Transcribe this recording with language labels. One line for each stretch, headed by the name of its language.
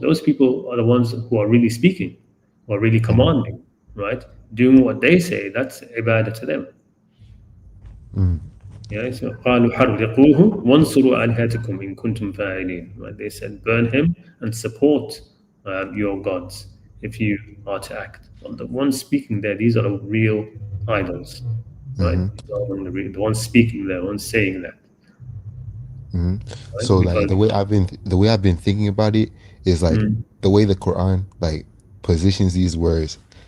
English: Those people are the ones who are really speaking, or really commanding, right? Doing what they say. That's ibadah to them. Yeah, so
Arabic: قالوا حرقوه وانصروا آلهتكم إن كنتم فاعلين.
English: Right? They said, burn him and support your gods if you are to act. Well, the ones speaking there, these are the real idols, right? The ones speaking there, the ones saying that. Right? So, like the way I've been thinking about it is like the way the Quran like positions these words.